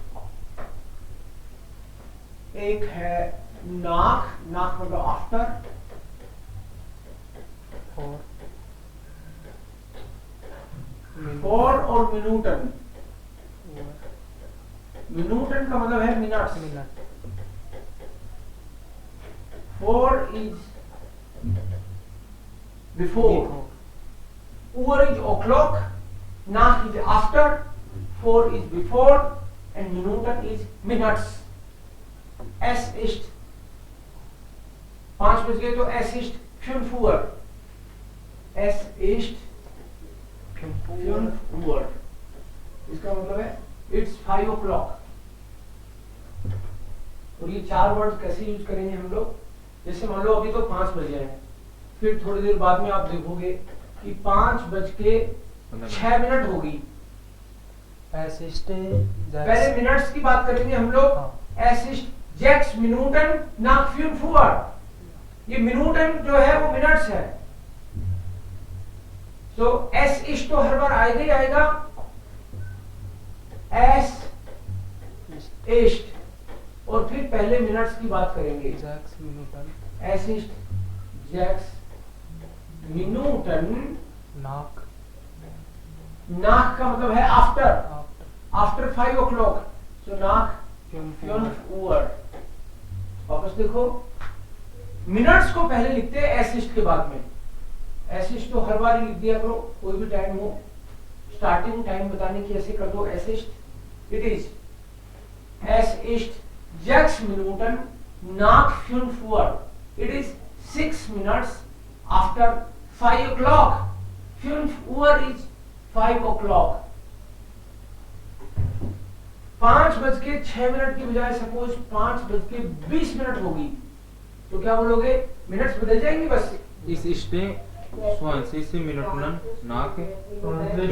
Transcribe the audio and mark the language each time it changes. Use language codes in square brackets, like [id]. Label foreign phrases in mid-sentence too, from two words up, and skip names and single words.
[hi] एक है नाक. नाक मतलब आफ्टर. फॉर और मिनूटन. मिनूटन का मतलब है मिनट्स. मिनट. [en] फॉर is before. Uhr is o'clock. Nach is after. For is before. And Minuten is minutes. [de] Es ist [hi] 5 बज गए तो [de] es ist 5 Uhr. Es ist 5 Uhr. [hi] इसका मतलब है [en] it's 5 o'clock. [hi] और ये 4 वर्ड कैसे यूज करेंगे हम लोग? जैसे मान लो अभी तो 5 बजे हैं. फिर थोड़ी देर बाद में आप देखोगे कि 5:06 होगी. पहले मिनट्स की बात करेंगे हम लोग. [de] Es ist 6 Minuten nach 5 Uhr. [hi] ये मिनूटन जो है वो मिनट्स है. तो [de] es ist [hi] तो हर बार आएगा ही आएगा. [de] es ist [hi] और फिर पहले मिनट्स की बात करेंगे. [de] es ist 6 Minuten. नाक. [hi] नाक का मतलब है आफ्टर. [en] आफ्टर 5 o'clock. So [de] nach 5 Uhr. [hi] वापस देखो मिनट्स को पहले लिखते हैं एसिस्ट के बाद में. एसिस्ट तो हर बार ही लिख दिया करो कोई भी टाइम हो. स्टार्टिंग टाइम बताने की ऐसे कर दो एसिस्ट. [en] it is [de] es ist 6 Minuten nach 5 Uhr. [en] It is 6 minutes after 5 o'clock. 5 Uhr is 5 o'clock. [hi] 5:06 की बजाय सपोज 5:20 होगी तो क्या बोलोगे? मिनट्स बदल जाएंगे बस. [de] es ist 20 Minuten nach Francis